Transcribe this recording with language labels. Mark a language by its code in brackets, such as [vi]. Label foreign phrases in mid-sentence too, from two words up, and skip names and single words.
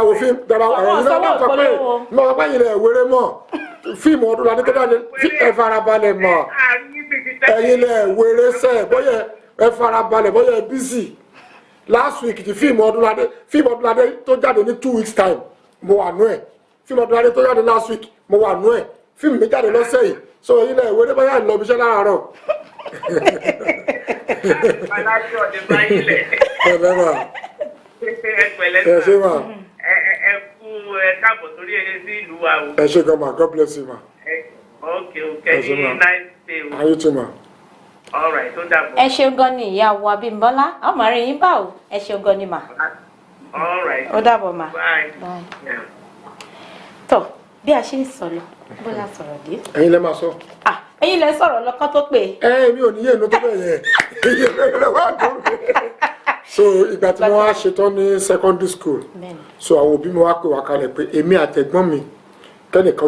[yo] wo fíìmù tọba ẹ̀yin náà wà sọ pé mọ̀ ọ́ báyìí lẹ̀ wéré mọ́ fíìmù Ọdúnladé tó dáni ẹ farabalẹ̀ mọ́ ẹ̀yin lẹ̀ wéré sẹ́ bóyá ẹ farabalẹ̀ bóyá ẹ bísì [en] last week [yo] ti fíìmù Ọdúnladé tó jáde ní [en] 2 weeks time [yo] mo wà nú ẹ̀ fíìmù Ọdúnladé tó jáde [en] last week [yo] mo wà nú ẹ̀ fíìmù mi jáde lọ́sẹ̀ yìí so ẹ̀yin lẹ̀ wéré bóyá ìlọ ibiṣẹ́ láàárọ̀. ẹ ṣe ma. ẹ kú ẹ káàbọ̀ sórí ẹ sí ìlú wa o. ẹ ṣe gan ma [en] God bless you [yo] ma. [en] okay nice day o. [yo] ayé tó ma. [en] all right [yo] tó dàbọ̀. ẹ ṣeun gan ni ìyá wa Abímbọ́lá àwọn máa rí yín bá o ẹ ṣeun gan ni mà. [en] all right [yo] ó dàbọ̀ mà. [en] bye. [yo] tọ́ bí a ṣe ń sọ lọ bóyá sọ̀rọ̀ dé. ẹ̀yin lẹ máa sọ. ẹ̀yin lẹ sọ̀rọ̀ lọ́kọ́ tó pè. mi ò ní yé inú tó bẹ̀ yẹn iye mẹ́rin wà lórí. so ìgbà tí wọ́n á ṣetán ní [en] secondary school [yo] so àwọn òbí mi wá pè wá kalẹ̀ pé èmi àtẹ̀gbọ́n mi kẹ́nìkan